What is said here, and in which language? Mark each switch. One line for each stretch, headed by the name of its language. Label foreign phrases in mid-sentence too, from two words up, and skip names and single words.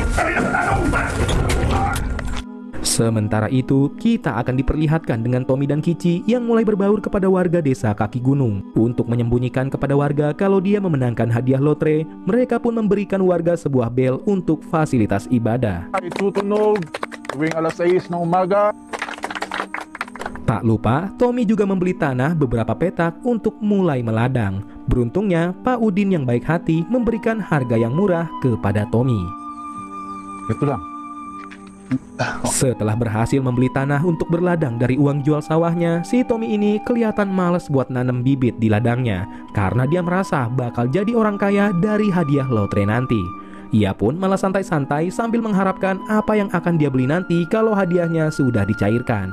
Indonesian: Sementara itu, kita akan diperlihatkan dengan Tommy dan Kici yang mulai berbaur kepada warga desa kaki gunung. Untuk menyembunyikan kepada warga kalau dia memenangkan hadiah lotre, mereka pun memberikan warga sebuah bel untuk fasilitas ibadah.
Filipino: Ay tutunog tuwing alas 6 ng umaga.
Indonesian: Tak lupa, Tommy juga membeli tanah beberapa petak untuk mulai meladang. Beruntungnya, Pak Udin yang baik hati memberikan harga yang murah kepada Tommy.
Filipino: Ito lang.
Indonesian: Setelah berhasil membeli tanah untuk berladang dari uang jual sawahnya, si Tommy ini kelihatan males buat nanam bibit di ladangnya karena dia merasa bakal jadi orang kaya dari hadiah lotre nanti. Ia pun malah santai-santai sambil mengharapkan apa yang akan dia beli nanti kalau hadiahnya sudah dicairkan.